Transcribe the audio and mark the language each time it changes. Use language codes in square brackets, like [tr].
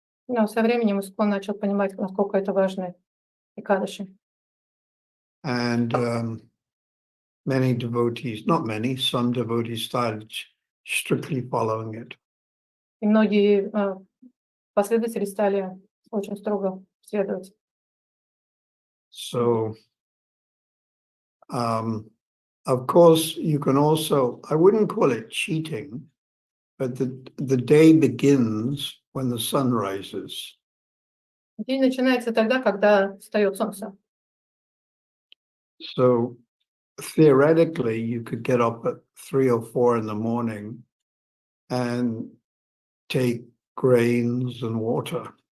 [ru] но со временем Искон начал понимать, насколько это важно Экадаши. [en] And many devotees, not many, some devotees started strictly following it. [ru] И многие последователи стали очень строго следовать. [en] So, of course, you can also, I wouldn't call it cheating, but the day begins when the sun rises. [ru] День начинается тогда, когда встает солнце. [en] So theoretically, you could get up at 3 or 4 in the morning and take grains and water.